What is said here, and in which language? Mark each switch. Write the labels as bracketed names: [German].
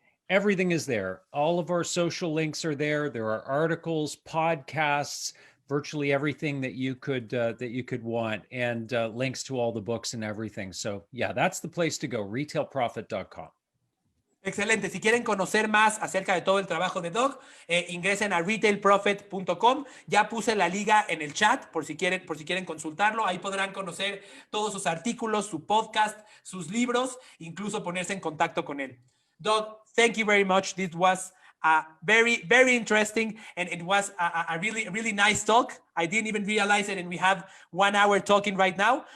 [English] Everything is there. All of our social links are there. There are articles, podcasts, virtually everything that you could want, and links to all the books and everything. So yeah, that's the place to go. RetailProfit.com. [Spanish] Excelente. Si quieren conocer más acerca de todo el trabajo de Doug, ingresen a retailprofit.com. Ya puse la liga en el chat por si quieren consultarlo. Ahí podrán conocer todos sus artículos, su podcast, sus libros, incluso ponerse en contacto con él. [English] Doug, thank you very much. This was very, very interesting, and it was a really, really nice talk. I didn't even realize it, and we have 1 hour talking right now.